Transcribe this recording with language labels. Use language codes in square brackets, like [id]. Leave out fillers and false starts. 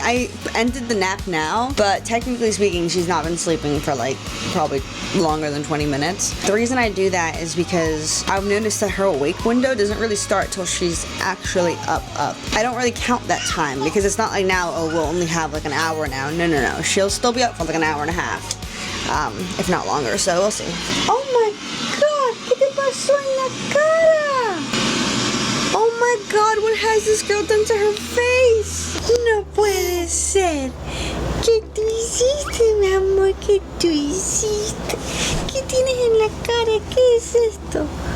[en] I ended the nap now, but technically speaking, she's not been sleeping for like probably longer than 20 minutes. The reason I do that is because I've noticed that her awake window doesn't really start till she's actually up. I don't really count that time because it's not like now, oh, we'll only have like an hour now. No. She'll still be up for like an hour and a half, if not longer, so we'll see. Oh my God, [es] ¿qué te pasó en la cara? [en] Oh my God, what has this girl done to her face? [es] No puede ser. ¿Qué tú hiciste, mi amor? ¿Qué tú hiciste? ¿Qué tienes en la cara? ¿Qué es esto?